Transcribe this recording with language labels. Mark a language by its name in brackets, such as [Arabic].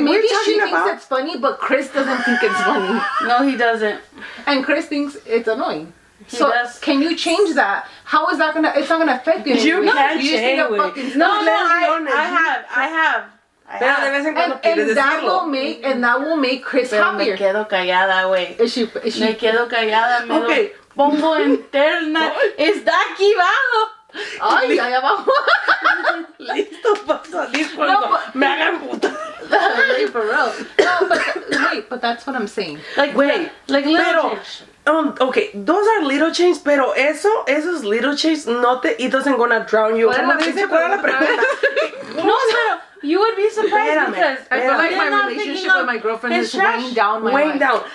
[English] maybe she thinks it's funny, but Chris doesn't think it's funny. No, he doesn't. And Chris thinks it's annoying. So, can you change that? How is that gonna, it's not gonna affect you. You can't change it. No, I have. [Spanish] Pero de vez en cuando quieres decirlo. [English] And that will make Chris happier. [Spanish] Me quedo callada, güey. Me quedo callada, me pongo interna. Está aquí abajo. Ay, allá abajo. Listo para salir cuando me hagan puta. [English] For real. No, but that's what I'm saying. Like, wait, like little change. Okay, those are little changes, pero esos little changes it doesn't gonna drown you. [Spanish] ¿Cuál era la pregunta? [English] No, pero you would be surprised because I feel like my relationship with my girlfriend is weighing down my life.